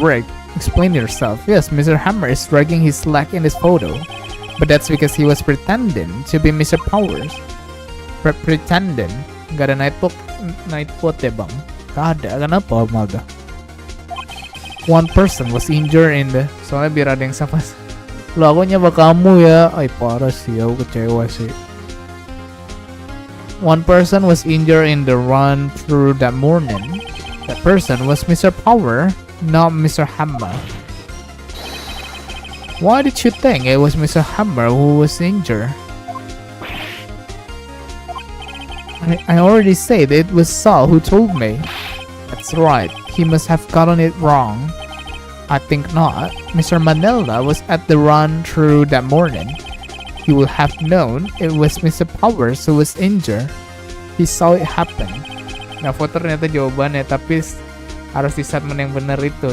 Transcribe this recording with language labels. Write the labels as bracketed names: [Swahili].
[English] Wright, explain yourself. Yes, Mr. Hammer is dragging his leg in this photo. But that's because he was pretending to be Mr. Powers. Pretending. [Indonesian] Gak ada night vote ya bang? Gak ada, kenapa malah? [English] One person was injured in the... [Indonesian] Soalnya biar ada yang sama. Lo aku nyapa kamu ya. Ay parah sih, aku kecewa sih. [English] One person was injured in the run through that morning. That person was Mr. Power, not Mr. Hammer. Why did you think it was Mr. Hammer who was injured? I already said it was Saul who told me. That's right, he must have gotten it wrong. I think not. Mr. Manila was at the run through that morning. He would have known it was Mr. Powers who was injured. He saw it happen. [Indonesian] Nah, foto ternyata jawabannya, tapi harus di statement yang benar itu.